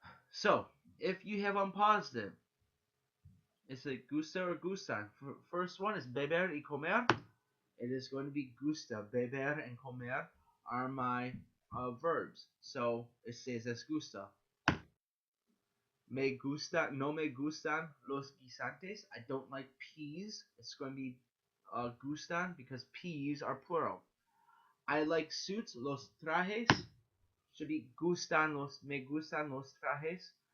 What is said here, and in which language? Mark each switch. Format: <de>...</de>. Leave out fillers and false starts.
<en>So, if you have unpaused it, is it gusta or gustan? First one is</en> <es>beber y comer.</es> <en>It is going to be gusta. Beber and comer are my verbs. So it says as gusta.</en> <es>No me gustan los guisantes.</es> <en>I don't like peas. It's going to be gustan because peas are plural. I like suits,</en> <es>los trajes.</es> <en>Should be</en> <es>me gustan los trajes.</es>